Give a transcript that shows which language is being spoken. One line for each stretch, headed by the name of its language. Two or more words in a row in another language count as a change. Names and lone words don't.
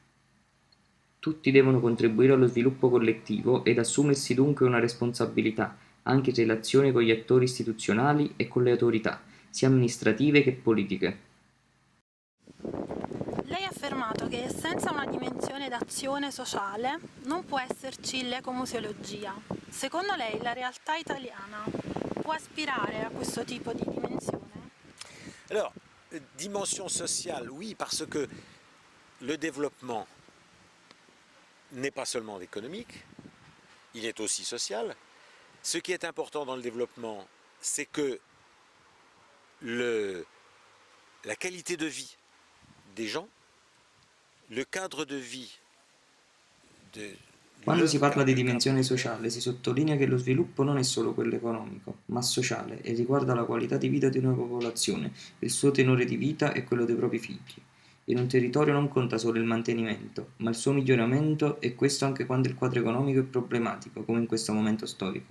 Italian: Tutti devono contribuire allo sviluppo collettivo ed assumersi dunque una responsabilità, anche in relazione con gli attori istituzionali e con le autorità, sia amministrative che politiche. Lei ha affermato che senza una dimensione d'azione sociale non può esserci l'ecomuseologia. Secondo lei la realtà italiana può aspirare a questo tipo di dimensione?
French: Alors, dimension sociale, oui, parce que le développement n'est pas seulement économique, il est aussi social. Ce qui est important dans le développement, c'est que la qualité de vie des gens, le cadre de vie de
Italian: Quando si parla di dimensione sociale si sottolinea che lo sviluppo non è solo quello economico, ma sociale e riguarda la qualità di vita di una popolazione, il suo tenore di vita e quello dei propri figli. In un territorio non conta solo il mantenimento, ma il suo miglioramento e questo anche quando il quadro economico è problematico, come in questo momento storico.